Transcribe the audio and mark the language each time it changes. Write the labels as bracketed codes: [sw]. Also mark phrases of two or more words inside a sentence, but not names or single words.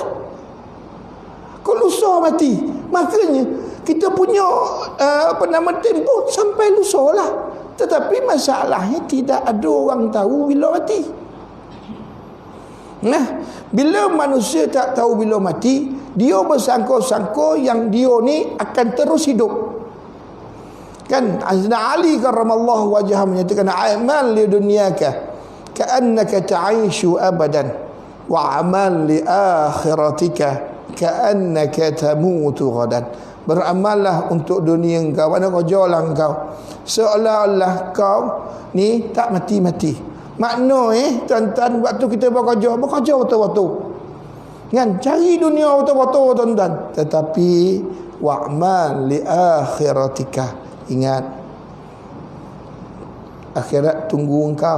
[ms] Kau lusa mati, makanya kita punya tempoh sampai lusa lah. Tetapi masalahnya tidak ada orang tahu bila mati. Nah, bila manusia tak tahu bila mati, dia bersangka-sangka yang dia ni akan terus hidup. Kan Sayyidina Ali [ar] كرم الله وجهه [ms] menyatakan, [ar] اعمل لدنياك كأنك تعيش أبدا واعمل لآخرتك كأنك تموت غدا. [ms] Beramallah untuk dunia engkau, mana kerjalah engkau seolah-olah kau ni tak mati-mati. Makna tuan-tuan, waktu kita bekerja betul-betul. Kan cari dunia betul-betul tuan-tuan. Tetapi [ar] واعمل لآخرتك, [ms] ingat akhirat tunggu engkau.